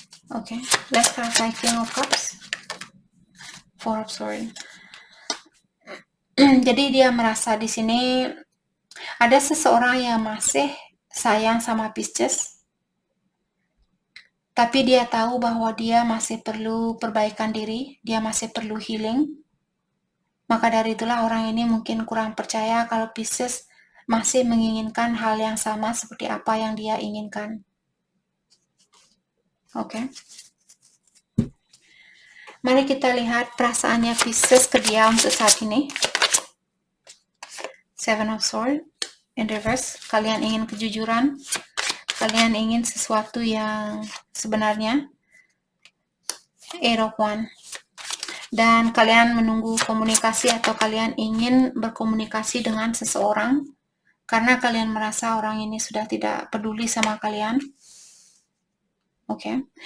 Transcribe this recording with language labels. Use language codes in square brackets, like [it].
[en] Okay, let's clarify King of Cups. Four of Swords. [id] Jadi dia merasa di sini ada seseorang yang masih sayang sama Pisces, tapi dia tahu bahwa dia masih perlu perbaikan diri, dia masih perlu healing. Maka dari itulah orang ini mungkin kurang percaya kalau Pisces masih menginginkan hal yang sama seperti apa yang dia inginkan. Oke. Mari kita lihat perasaannya Pisces ke dia untuk saat ini. [en] Seven of Swords in reverse. [id] Kalian ingin kejujuran, kalian ingin sesuatu yang sebenarnya. Eight of Wands. Dan kalian menunggu komunikasi atau kalian ingin berkomunikasi dengan seseorang karena kalian merasa orang ini sudah tidak peduli sama kalian. Oke.